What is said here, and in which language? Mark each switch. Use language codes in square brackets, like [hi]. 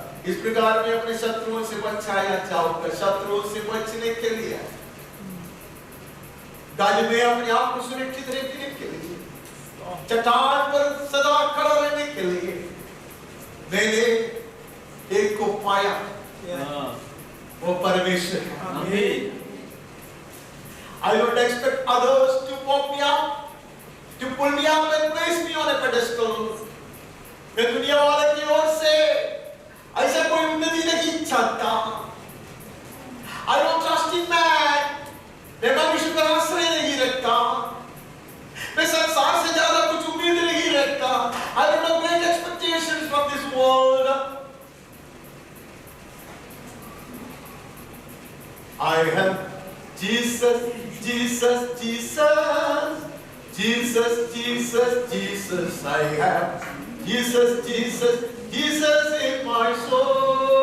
[hi] इस प्रकार मैं अपने शत्रुओं से बचाया जाऊंगा। शत्रुओं से बचने के लिए गाली में अपने आप को सुरक्षित रखने के लिए, चट्टान पर सदा खड़ा रहने के लिए मैंने एक को पाया, वो परमेश्वर है। [en] I don't expect others to pop me up, to pull me up and place me on a pedestal. [hi] मैं दुनिया वाले की ओर से ऐसा कोई उन्नति नहीं चाहता। [en] I don't trust in man. [hi] मैं मनुष्य पर आश्रय नहीं रखता। मैं संसार से ज्यादा कुछ उम्मीद नहीं रखता। [en] I don't have great expectations from this world. I have Jesus, Jesus, Jesus, Jesus, Jesus, Jesus. I have Jesus, Jesus, Jesus in my soul.